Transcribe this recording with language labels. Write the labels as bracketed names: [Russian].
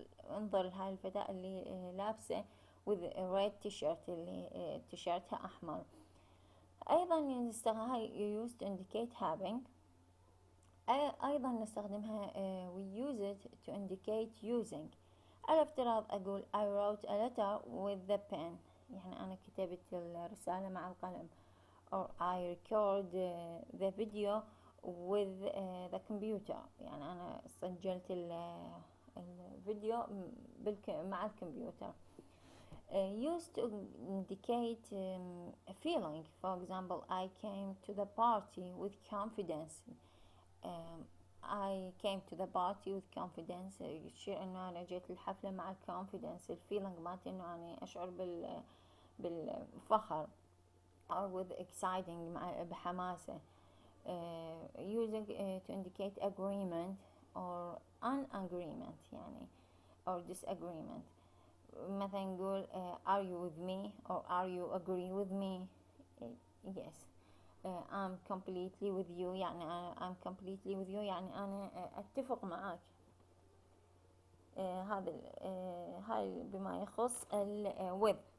[Arabic] انظر لهاي الفتاة اللي لابسة [English] with a red t-shirt، [Arabic] اللي تيشيرتها أحمر. أيضا هاي [English] used to indicate having. [Arabic] أيضا نستخدمها [English] we use it to indicate using. [Arabic] على افتراض أقول [English] I wrote a letter with the pen، [Arabic] يعني أنا كتبت الرسالة مع القلم. [English] or I record the video with the computer، [Arabic] يعني أنا سجلت الفيديو مع الكمبيوتر. [English] used to indicate a feeling. For example, I came to the party with confidence. I came to the party with confidence [Arabic] يشير انه انا جيت الحفلة مع confidence، الفيلينج مالتي انه انا اشعر بالفخر. [English] or with exciting [Arabic] بحماسة. [English] using to indicate agreement or unagreement يعني or disagreement. [Arabic] مثلا نقول [English] are you with me or are you agree with me. yes. I'm completely with you يعني I'm completely with you يعني [Arabic] أنا أتفق معك. هذا هاي بما يخص with.